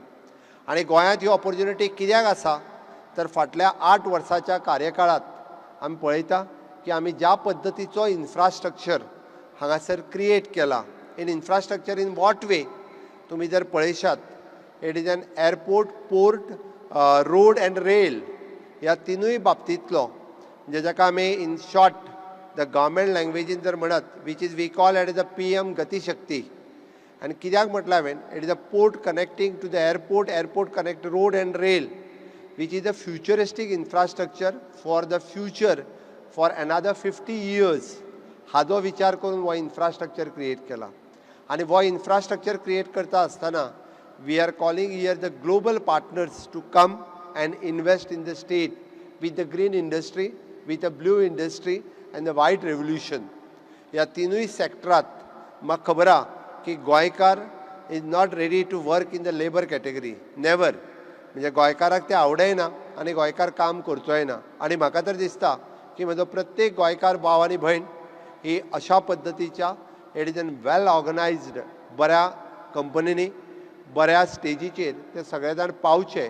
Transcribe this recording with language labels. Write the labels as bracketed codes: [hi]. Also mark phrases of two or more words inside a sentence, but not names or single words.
[kok] आनी गोंयांत ह्यो ऑपॉर्च्युनिटी कित्याक आसा तर फाटल्या 8 वर्साच्या कार्यकाळात आमी पळयता की आमी ज्या पद्दतीचो इन्फ्रास्ट्रक्चर हांगासर क्रिएट केला. [en] in infrastructure in what way [kok] तुमी जर पळयशात [en] it is an airport, port, road and rail [kok] ह्या तिनूय बाबतींतलो म्हणजे जाका आमी [en] in short the government [kok] लँग्वेजीन जर म्हणत [en] which is we call it is a PM गतिशक्ती. [kok] आनी कित्याक म्हटलें हांवें [en] it is a port connecting to the airport, airport connect road and rail which is a futuristic infrastructure for the future for another 50 years. [kok] हाजो विचार करून हो इन्फ्रास्ट्रक्चर क्रिएट केला. आनी हो इन्फ्रास्ट्रक्चर क्रिएट करता आसतना [en] we are calling here the global partners to come and invest in the state with the green industry, with the blue industry and the white revolution. [kok] ह्या तिनूय सॅक्टरांत म्हाका खबर आहा की [en] गोंयकार is not ready to work in the labour category. नेवर. [kok] म्हणजे गोंयकाराक तें आवडयना आनी गोंयकार काम करचोय ना. आनी म्हाका तर दिसता की म्हजो प्रत्येक गोंयकार भाव आनी भयण ही अशा पद्दतीच्या [en] it is an well organised [kok] बऱ्या कंपनीनी बऱ्या स्टेजीचेर ते सगळे जाण पावचे.